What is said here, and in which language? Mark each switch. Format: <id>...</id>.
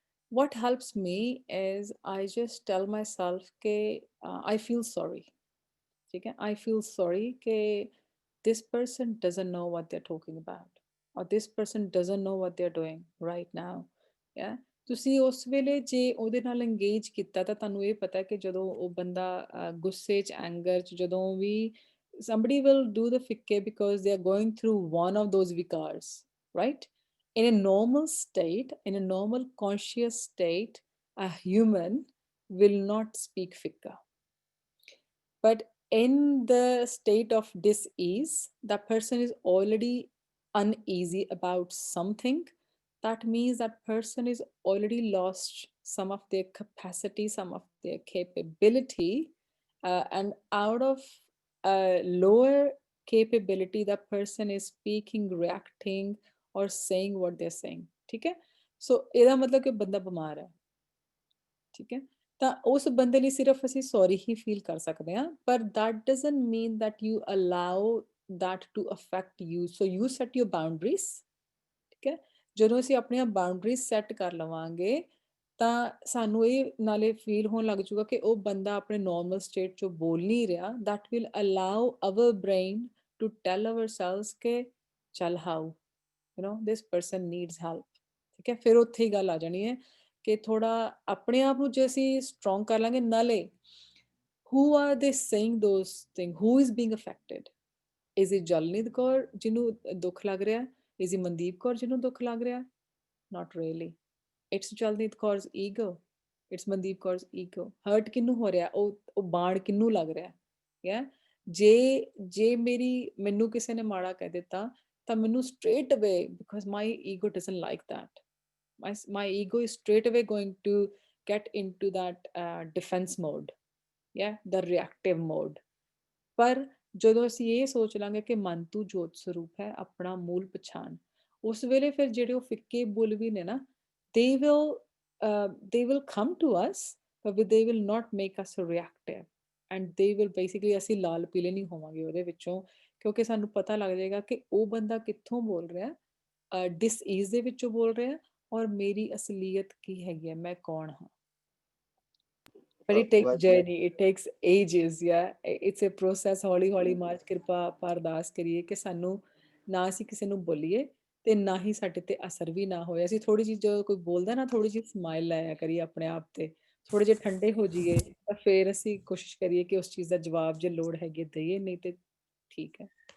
<en>what helps me is I just tell myself ਕਿ I feel sorry।</en> <hi>ठीक है,</hi> <en>I feel sorry कि this person doesn't know what they're talking about। or this person doesn't know what they're doing right now.</en> <pa>Yeah, ਤੁਸੀਂ ਉਸ ਵੇਲੇ ਜੇ ਉਹਦੇ ਨਾਲ engage ਕੀਤਾ ਤਾਂ ਤੁਹਾਨੂੰ ਇਹ ਪਤਾ ਕਿ ਜਦੋਂ ਉਹ ਬੰਦਾ ਗੁੱਸੇ 'ਚ ਐਂਗਰ 'ਚ ਜਦੋਂ ਵੀ</pa> <en>somebody will do the fikke because they are going through one of those vikars, right? In a normal state, in a normal conscious state, a human will not speak fikka. But in the state of dis-ease, that person is already uneasy about something. That means that person is already lost some of their capacity, some of their capability, and out of a lower capability, that person is speaking, reacting, or saying what they're saying.</en> <hi>ठीक है?</hi> <pa>So ਇਹਦਾ ਮਤਲਬ ਕਿ ਬੰਦਾ ਬਿਮਾਰ ਹੈ। ਠੀਕ ਹੈ? ਤਾਂ ਉਸ ਬੰਦੇ ਲਈ ਸਿਰਫ ਅਸੀਂ ਸੌਰੀ ਹੀ ਫੀਲ ਕਰ ਸਕਦੇ ਹਾਂ, ਪਰ</pa> <en>that doesn't mean that you allow that to affect you. So you set your boundaries.</en> <pa>ਠੀਕ ਹੈ? ਜਦੋਂ ਅਸੀਂ ਆਪਣੀਆਂ ਬਾਉਂਡਰੀਜ਼ ਸੈੱਟ ਕਰ ਲਵਾਂਗੇ ਤਾਂ ਸਾਨੂੰ ਇਹ ਨਾਲੇ ਫੀਲ ਹੋਣ ਲੱਗ ਜੂਗਾ ਕਿ ਉਹ ਬੰਦਾ ਆਪਣੇ ਨਾਰਮਲ ਸਟੇਟ 'ਚੋਂ ਬੋਲ ਨਹੀਂ ਰਿਹਾ।</pa> <en>that will allow our brain to tell ourselves</en> <pa>ਕਿ ਚੱਲ</pa> <en>how, you know, this person needs help.</en> <pa>ਠੀਕ ਹੈ? ਫਿਰ ਉੱਥੇ ਹੀ ਗੱਲ ਆ ਜਾਣੀ ਹੈ ਕਿ ਥੋੜਾ ਆਪਣੇ ਆਪ ਨੂੰ ਜੇ ਅਸੀਂ ਸਟਰੋਂਗ ਕਰ ਲਾਂਗੇ, ਨਾਲੇ</pa> <en>who are they saying those things, who is being affected? Is it</en> <pa>ਜਲਨੀਤ Kaur ਜਿਹਨੂੰ ਦੁੱਖ ਲੱਗ ਰਿਹਾ? Is it ਮਨਦੀਪ ਕੌਰ ਜਿਹਨੂੰ ਦੁੱਖ ਲੱਗ ਰਿਹਾ?</pa> <en>Not really. It's Jalneet Kaur's ego. It's Mandeep Kaur's ego.</en> <pa>Hurt ਕਿਹਨੂੰ ਹੋ ਰਿਹਾ? ਉਹ ਬਾਣ ਕਿਹਨੂੰ ਲੱਗ ਰਿਹਾ? Yeah? ਜੇ ਮੈਨੂੰ ਕਿਸੇ ਨੇ ਮਾੜਾ ਕਹਿ ਦਿੱਤਾ ਤਾਂ ਮੈਨੂੰ</pa> <en>straight away, because my ego doesn't like that. My ego is straight away going to get into that defense mode. Yeah, the reactive mode.</en> <pa>ਪਰ ਜਦੋਂ ਅਸੀਂ ਇਹ ਸੋਚ ਲਾਂਗੇ ਕਿ ਮਨ ਤੂੰ ਜੋਤ ਸਰੂਪ ਹੈ, ਆਪਣਾ ਮੂਲ ਪਛਾਣ, ਉਸ ਵੇਲੇ ਫਿਰ ਜਿਹੜੇ ਉਹ ਫਿੱਕੇ ਬੁੱਲ ਵੀ ਨੇ ਨਾ,</pa> <en>they will come to us, but they will not make us reactive, and they will basically</en> <pa>ਅਸੀਂ ਲਾਲ ਪੀਲੇ ਨਹੀਂ ਹੋਵਾਂਗੇ ਉਹਦੇ ਵਿੱਚੋਂ, ਕਿਉਂਕਿ ਸਾਨੂੰ ਪਤਾ ਲੱਗ ਜਾਏਗਾ ਕਿ ਉਹ ਬੰਦਾ ਕਿੱਥੋਂ ਬੋਲ ਰਿਹਾ, ਡਿਸਈਜ਼ ਦੇ ਵਿੱਚੋਂ ਬੋਲ ਰਿਹਾ, ਔਰ ਮੇਰੀ ਅਸਲੀਅਤ ਕੀ ਹੈਗੀ ਹੈ, ਮੈਂ ਕੌਣ ਹਾਂ।</pa> <en>But it takes journey, it takes ages. Yeah, it's a process.</en> <pa>ਹੌਲੀ ਹੌਲੀ ਮਾਰਚ ਕਿਰਪਾ ਅਰਦਾਸ ਕਰੀਏ ਕਿ ਸਾਨੂੰ ਨਾ ਅਸੀਂ ਕਿਸੇ ਨੂੰ ਬੋਲੀਏ ਤੇ ਨਾ ਹੀ ਸਾਡੇ ਤੇ ਅਸਰ ਵੀ ਨਾ ਹੋਏ। ਅਸੀਂ ਥੋੜੀ ਜਿਹੀ ਜਦੋਂ ਕੋਈ ਬੋਲਦਾ ਨਾ, ਥੋੜੀ ਜਿਹੀ ਸਮਾਈਲ ਲਾਇਆ ਕਰੀਏ ਆਪਣੇ ਆਪ ਤੇ, ਥੋੜੇ ਜਿਹੇ ਠੰਡੇ ਹੋ ਜਾਈਏ, ਤਾਂ ਫਿਰ ਅਸੀਂ ਕੋਸ਼ਿਸ਼ ਕਰੀਏ ਕਿ ਉਸ ਚੀਜ਼ ਦਾ ਜਵਾਬ ਜੇ ਲੋੜ ਹੈਗੀ ਦਈਏ, ਨਹੀਂ ਤੇ ਠੀਕ ਹੈ।</pa>